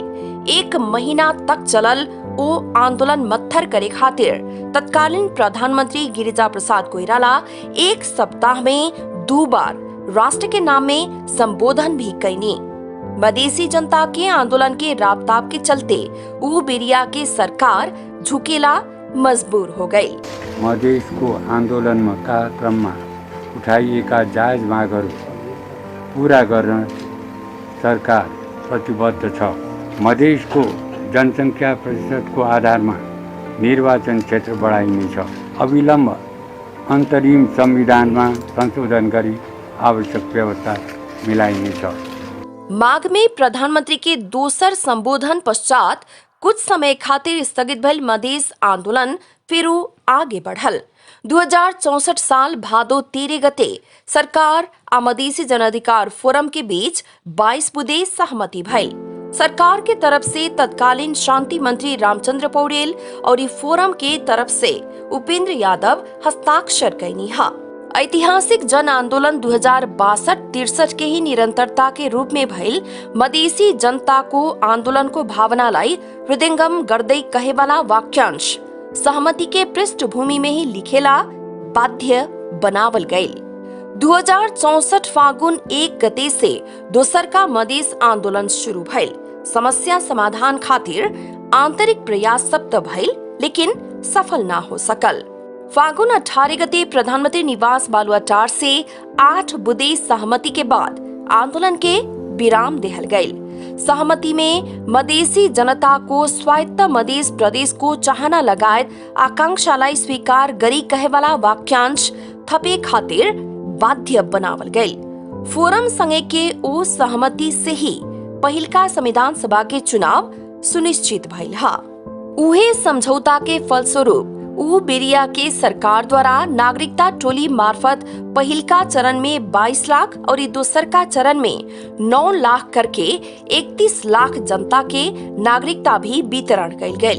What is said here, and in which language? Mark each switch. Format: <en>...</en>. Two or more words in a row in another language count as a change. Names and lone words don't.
<bho>1 महीना तक चलल ओ आंदोलन मत्थर करे खातिर तत्कालीन प्रधानमंत्री गिरिजा प्रसाद कोइराला 1 सप्ताह में 2 बार राष्ट्र के नाम में संबोधन भी कैनी। मधेसी जनता के आंदोलन के राबताब के चलते ऊ बेरिया के सरकार झुकेला मजबूर हो गई।</bho> <ne>मधेस को आंदोलन का क्रम में उठाइएका जायज मागहरू पूरा गर्न सरकार प्रतिबद्ध छ। मधेसको जनसङ्ख्या प्रतिशतको आधारमा निर्वाचन क्षेत्र बढाइनेछ। अविलम्ब अन्तरिम संविधानमा संशोधन गरी आवश्यक व्यवस्था मिलाइनेछ।</ne> <bho>माघ में प्रधानमंत्री के दोसर संबोधन पश्चात कुछ समय खातिर स्थगित भइल मधेस आंदोलन फिर आगे बढ़ल। 2064 साल भादो 13 गते सरकार आ मधेसी जन अधिकार फोरम के बीच 22 बुँदे सहमति भइल। सरकार के तरफ से तत्कालीन शांति मंत्री रामचंद्र पौडेल और फोरम के तरफ से उपेंद्र यादव हस्ताक्षर कैनी हा। ऐतिहासिक जन आंदोलन 2062-63 के ही निरंतरता के रूप में भइल</bho> <ne>मधेसी जनता को आंदोलन को भावनालाई हृदयंगम गर्दै</ne> <bho>कहेवाला वाक्यांश सहमति के पृष्ठभूमि में ही लिखेला बाध्य बनावल गईल। 2064 फागुन 1 गते से दोसरका मधेस आंदोलन शुरू भइल। समस्या समाधान खातिर आंतरिक प्रयास सब त भइल लेकिन सफल ना हो सकल। फागुन 18 गते प्रधानमंत्री निवास बालुआटार से 8 बुँदे सहमति के बाद आंदोलन के विराम देहल गईल। सहमति में</bho> <ne>मधेसी जनता को स्वायत्त मधेस प्रदेश को चाहना लगायत आकांक्षालाई स्वीकार गरी</ne> <bho>कहेवाला वाक्यांश थपे खातिर बाध्य बनावल गईल। फोरम संगे के ओ सहमति से ही पहिलका संविधान सभा के चुनाव सुनिश्चित भइल हा। उहे समझौता के फलस्वरूप ऊ बेरिया के सरकार द्वारा नागरिकता टोली मार्फत पहिलका चरण में 22 लाख और दोसरका चरण में 9 लाख करके 31 लाख जनता के नागरिकता भी वितरण कइल गइल।</bho>